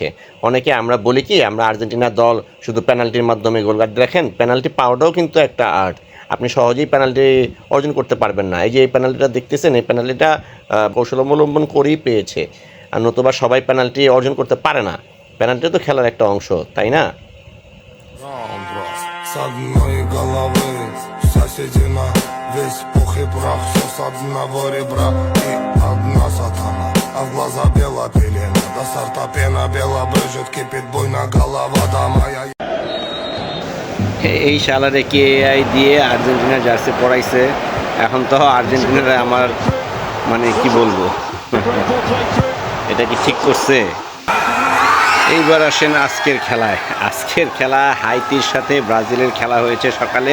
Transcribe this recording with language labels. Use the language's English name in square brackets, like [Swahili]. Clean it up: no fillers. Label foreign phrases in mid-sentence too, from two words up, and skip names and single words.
[Bangla] অনেকে আমরা বলি কি, আমরা আর্জেন্টিনা দল শুধু পেনাল্টির মাধ্যমে গোল করে। দেখেন, পেনাল্টি পাওয়াটাও কিন্তু একটা আর্ট। আপনি সহজেই পেনাল্টি অর্জন করতে পারবেন না। এই যে এই পেনাল্টিটা দেখতেছেন, এই পেনাল্টিটা কৌশল অবলম্বন করেই পেয়েছে, আর নতুবা সবাই পেনাল্টি অর্জন করতে পারে না। পেনাল্টি তো খেলার একটা অংশ, তাই না? [Russian] С одной головы соседи на весь пух и прах. Все с одного ребра и одна сатана, а в глаза бела пелена. До сорта пена бела брызжет, кипит буйно голова, да моя. [Bangla] এই শালারে কে আই দিয়ে আর্জেন্টিনার জার্সি পরাইছে। এখন তো আর্জেন্টিনার আমার মানে কি বলবো, এটা কি ঠিক করছে? এইবার আসেন আজকের খেলায়। আজকের খেলা হাইতির সাথে ব্রাজিলের খেলা হয়েছে সকালে।